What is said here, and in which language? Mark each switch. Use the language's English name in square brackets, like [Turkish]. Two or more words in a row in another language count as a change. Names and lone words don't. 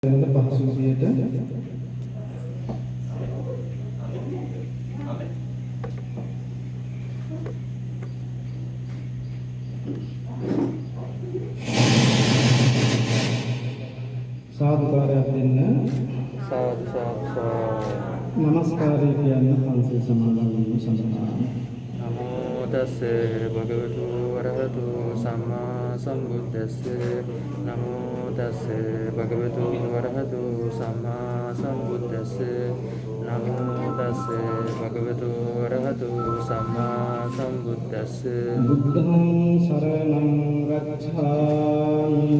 [Sinhala] පහසු විදියට සාදුකාරයක් දෙන්න සාදු සාදු නමස්කාරය කියන්න පන්සිල් සමාදන් වීම සඳහා [Pali] නමෝ තස්සේ භගවතු වරහතු සම්මා සම්බුද්දස්ස නමෝ තස්සේ භගවතු වරහතු සම්මා සම්බුද්දස්ස නමෝ තස්සේ භගවතු වරහතු සම්මා සම්බුද්දස්ස බුද්ධං සරණං ගච්ඡාමි